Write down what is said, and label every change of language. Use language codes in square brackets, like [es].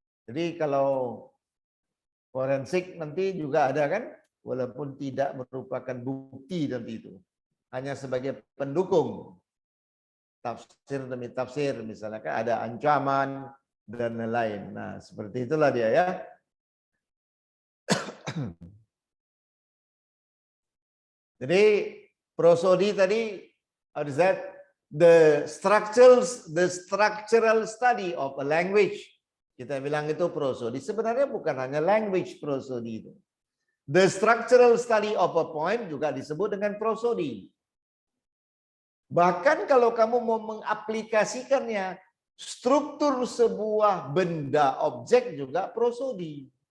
[id] Jadi kalau forensik nanti juga ada kan, walaupun tidak merupakan bukti nanti itu, hanya sebagai pendukung tafsir demi tafsir, misalnya kan ada ancaman dan lain-lain. Nah seperti itulah dia ya. Jadi prosody tadi, [en] how is that? The structural study of a language. [id] Kita bilang itu prosody. Sebenarnya bukan hanya language prosody itu. [en] The structural study of a poem [id] juga disebut dengan [en] prosody. [id] Bahkan kalau kamu mau mengaplikasikannya, struktur sebuah benda, objek juga prosody.